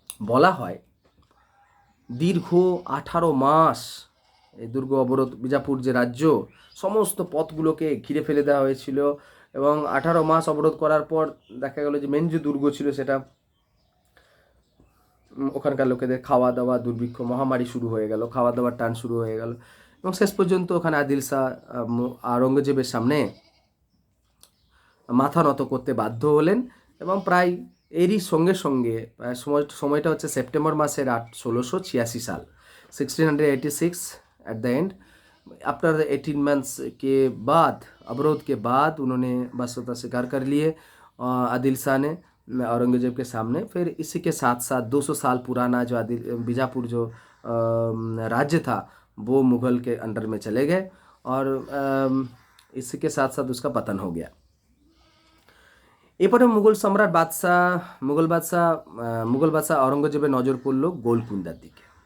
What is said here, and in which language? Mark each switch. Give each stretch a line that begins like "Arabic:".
Bangla: বলা হয় দীর্ঘ 18 মাস এই দুর্গ অবরোধ, বিজাপুর যে রাজ্য সমস্ত পথগুলোকে ঘিরে ফেলে দেওয়া হয়েছিল এবং 18 মাস অবরোধ করার পর দেখা গেল যে মেন যে দুর্গ ছিল সেটা, ওখানকার লোকেদের খাওয়া দাওয়া দুর্ভিক্ষ, মহামারী শুরু হয়ে গেল, খাওয়া দাওয়ার টান শুরু হয়ে গেল এবং শেষ পর্যন্ত ওখানে আদিল শাহ আওরঙ্গজেবের সামনে মাথা নত করতে বাধ্য হলেন। এবং প্রায় এরই সঙ্গে সঙ্গে সময়টা হচ্ছে সেপ্টেম্বর মাসের 1686
Hindi: साल 1686 at the end. After 18 months के बाद, अवरोध के बाद, उन्होंने बसता स्वीकार कर लिए आदिल शाह ने औरंगजेब के सामने। फिर इसी के साथ साथ 200 साल पुराना जो बीजापुर जो राज्य था वो मुग़ल के अंडर में चले गए और इसी के साथ साथ उसका पतन हो गया।
Bangla: এরপরে মুঘল বাদশাহ আওরঙ্গজেবের নজর পড়ল গোলকুন্দার দিকে।